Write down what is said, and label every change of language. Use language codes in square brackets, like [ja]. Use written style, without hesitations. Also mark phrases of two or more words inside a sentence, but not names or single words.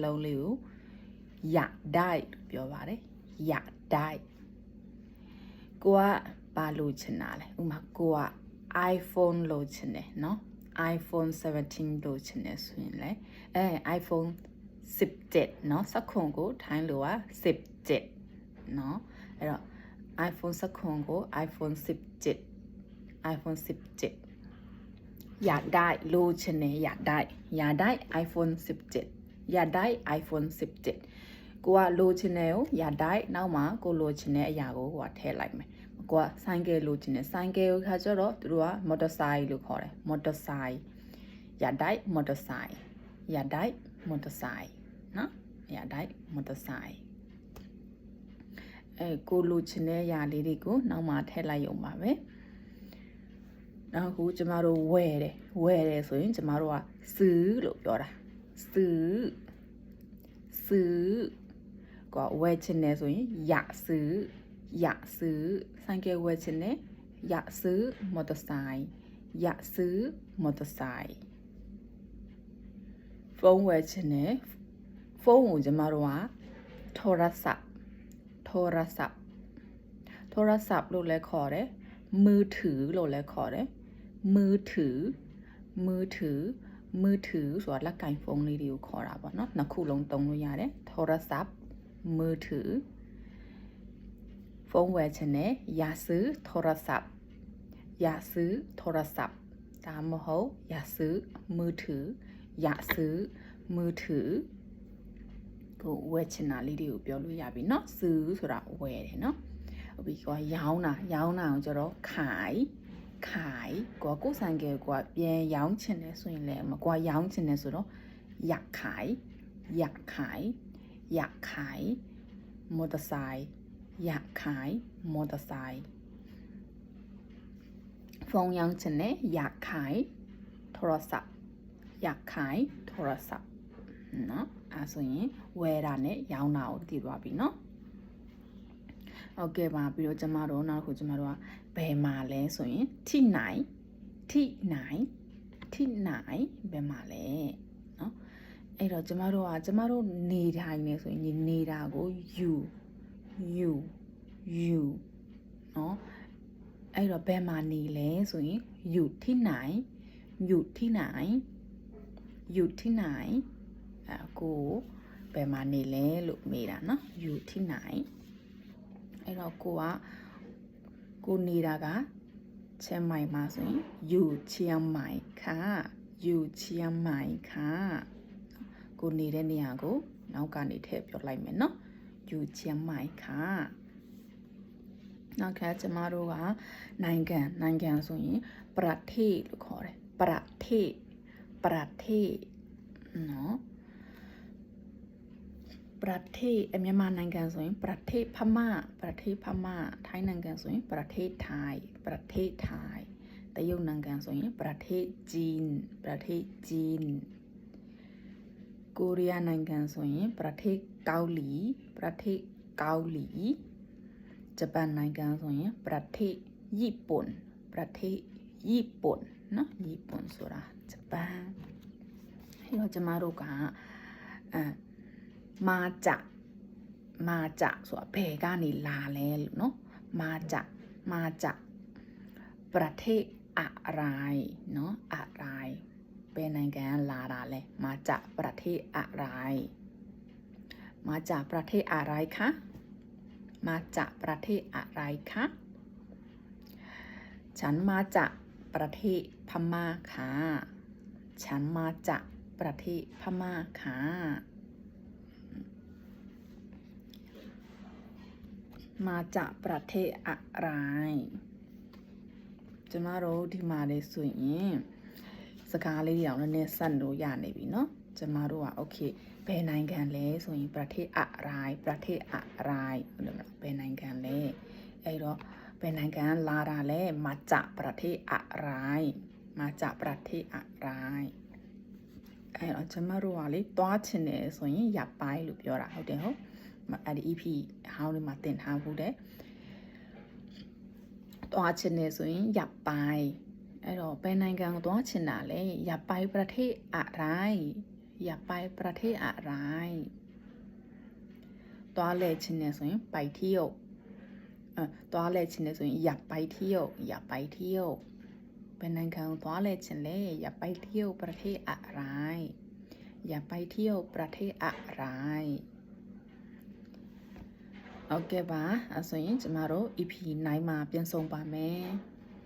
[my] လုံးလေးကိုရဒိုက်ပြောပါတယ်ရဒိုက်ကိုကဘာလိုချင်တာလဲဥပမာကိုက iPhone လိုချင်တယ်เนาะ iPhone 17လိုချင်တယ်ဆိုရင်လေiPhone 17 เนาะစက္ခုံကိုထိုင်းလိုက17 เนาะအဲ့တော့iPhone စက္ခုံကို iPhone 17 [th] อยากได้ [my] လိုချင်တယ် [th] อยากได้ iPhone 17อยากได้ iPhone 17 [my] ကိုကလိုချင်တယ်ကို [th] อยากได้ [my] နောက်မှာကိုလိုချင်တဲ့အရာကိုကိုကထည့်လိုက်မယ်ကိုကဆိုင်ကယ်လိုချင်တယ်ဆိုင်ကယ်ကိုခါကျတော့သူတို့က motorcycle လို့ခေါ်တယ် [th] motorcycle อยากได้ motorcycle อยากได้ motorcycle [my] နော် [th] อยากได้ motorcycle [my] ကိုလိုချင်တဲ့အရာလေးတွေကိုနောက်မှထည့်လိုက်ရုံပါပဲနောက်ခုကျမတို့ဝယ်တယ်ဆိုရင်ကျမတို့ကซื้อလို့ပြောတာซื้อ ကိုဝယ်ချင်တယ်ဆိုရင် [th] อยากซื้อ [my] ဆိုင်ကယ်ဝယ်ချင်တယ် [th] อยากซื้อมอเตอร์ไซค์อยากซื้อมอเตอร์ไซค์ [my] ဖုန်းဝယ်ချင်တယ်ဖုန်းကိုကျမတို့ကโทรศัพท์လို့လည်းခေါ်တယ်มือถือလို့လည်းခေါ်တယ်มือถือဆိုတာလက်ကင်ဖုန်းလေးတွေကိုခေါ်တာပေါ့နော်နှစ်ခုလုံးသုံးလို့ရတယ် [th] โทรศัพท์มือถือ [my] ဖုန်းဝယ်ချင်တယ် [th] อยากซื้อโทรศัพท์ [my] ဒါမှမဟုတ် [th] อยากซื้อมือถือ [my] ကိုဝယ်ချင်တာလေးတွေကိုပြောလို့ရပြီ [th] เนาะซื้อ [my] ဆိုတာဝယ်တယ်เนาะဟုတ်ပြီကွာရောင်းတာကိုကျတော့ขายကိုဆိုင်ကယ်ကိုပြန်ရောင်းချင်တယ်ဆိုရင်လည်းမကွာရောင်းချင်တယ်ဆိုတော့ [th] อยากขายมอเตอร์ไซค์อยากขายมอเตอร์ไซค์ [my] ဖုန်းရောင်းချင်တယ် [th] อยากขายโทรศัพท์เนาะ [my] အဲဆိုရင်ဝယ်တာနဲ့ရောင်းတာကိုသိသွားပြီเนาะဟုတ်ကဲ့ပါပြီးတော့ကျမတို့နောက်ခုကျမတို့ကဘယ်မှာလဲဆိုရင် [th] ที่ไหน [my] ဘယ်မှာလဲเนาะအဲ့တော့ကျမတို့နေထိုင်နေဆိုရင်နေတာကို you เนาะအဲ့တော့ဘယ်မှာနေလဲဆိုရင် [th] อยู่ที่ไหน [my] ကိုဘယ်မှာနေလဲလို့မေးတာเนาะ [th] อยู่ที่ไหน [my] အဲ့တော့ကိုနေတာကเชียงใหม่မှာဆိုရင် [th] อยู่เชียงใหม่ค่ะ [my] ကိုနေတဲ့နေရာကိုနောက်ကနေထည့်ပြောလိုက်မယ် [th] เนาะอยู่เชียงใหม่ค่ะ [my] နောက်ခါကျမတို့ကနိုင်ငံဆိုရင်ประเทศလို့ခေါ်တယ် [th] ประเทศเนาะประเทศ [my] မြန်မာနိုင်ငံဆိုရင် [th] ประเทศพม่า [my] ထိုင်းနိုင်ငံဆိုရင် [th] ประเทศไทย [my] တရုတ်နိုင်ငံဆိုရင် [th] ประเทศจีน [my] ကိုရီးယားနိုင်ငံဆိုရင် [th] ประเทศเกาหลี [my] ဂျပန်နိုင်ငံဆိုရင် [th] ประเทศญี่ปุ่นเนาะญี่ปุ่น [my] ဆိုတာဂျပန်အဲ့တော့ကျမတို့က [th] มาจะ [my] ဆိုတာဘယ်ကနေလာလဲလို့ [th] เนาะมาจะประเทศอะไรเนาะอะไร [my] ဘယ်နိုင်ငံလာတာလဲ [th] มาจะประเทศอะไรมาจากประเทศอะไรคะ ฉันมาจากประเทศพม่าค่ะมาจากประเทศอะไร [my] ကျမတို့ဒီမှာလေးဆိုရင်စကားလေးတွေအောင်လည်းဆက်လို့ရနေပြီเนาะကျမတို့ကโอเคဘယ်နိုင်ငံလဲဆိုရင် [th] ประเทศอะไร [my] ဘယ်နိုင်ငံလဲအဲ့တော့ဘယ်နိုင်ငံလာတာလဲ [th] มาจากประเทศอะไร [my] အဲ့တော့ကျမတို့ကလေသွားချင်တယ်ဆိုရင်ရပိုင်းလို့ပြောတာဟုတ်တယ်အဲ့ဒီ EP ဟောင်းလေးမှာတင်ထားဖို့တဲ့သွားချင်နေဆိုရင်ရပိုင်အဲ့တော့ဘယ်နိုင်ငံကိုသွားချင်တာလဲ [th] อยากไปประเทศอะไร อยากไปประเทศอะไร [my] သွားလဲချင်နေဆိုရင် [th] ไปเที่ยว [my] သွားလဲချင်နေဆိုရင် [th] อยากไปเที่ยว อยากไปเที่ยว [my] ဘယ်နိုင်ငံကိုသွားလဲချင်လဲ [th] อยากไปเที่ยวประเทศอะไร อยากไปเที่ยวประเทศอะไร [my] โอเคပါအဲ့ဆိုရင်ကျမတို့ EP 9မှာပြန်ဆုံပါမယ်